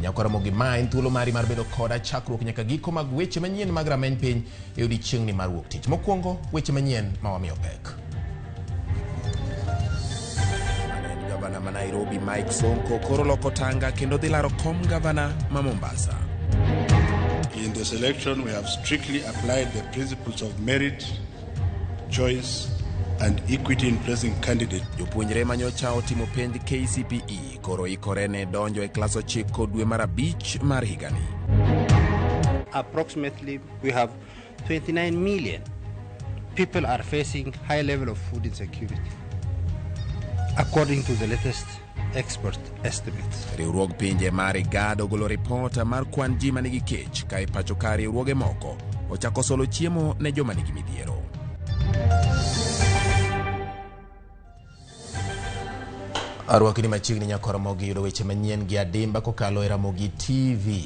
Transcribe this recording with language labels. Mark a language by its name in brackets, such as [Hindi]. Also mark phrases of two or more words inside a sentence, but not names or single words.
[Luo (Kenya and Tanzania)] Ramogi ma en thuolo mari mar bedo koda chakruok nyaka giko mag weche manyien mag Rameny Piny e odiechieng'ni mar wuok tich. Mokwongo weche manyien ma wamiyo pek. Gavana ma Nairobi Mike Sonko koro loko tanga kendo dhi laro kom gavana ma Mombasa. [English] In this election we have strictly applied the principles of merit, choice and equity in placing candidates. [Luo (Kenya and Tanzania)] Jopuonjre manyocha otimo penj KCPE koro ikore ne donjo e klas 9 dwe mar 5 mar higani. [English] Approximately we have 29 million people are facing high level of food insecurity, according to the latest expert estimates. [Luo (Kenya and Tanzania)] Riwruog pinje mar IGAD ogolo ripota mar kwan ji manigi kech ka ipacho ka riwruoge moko ochako solo chiemo ne joma nigi midhiero. Arwakini machiegni Ramogi yudo weche manyien gi adimba kokalo e Ramogi TV.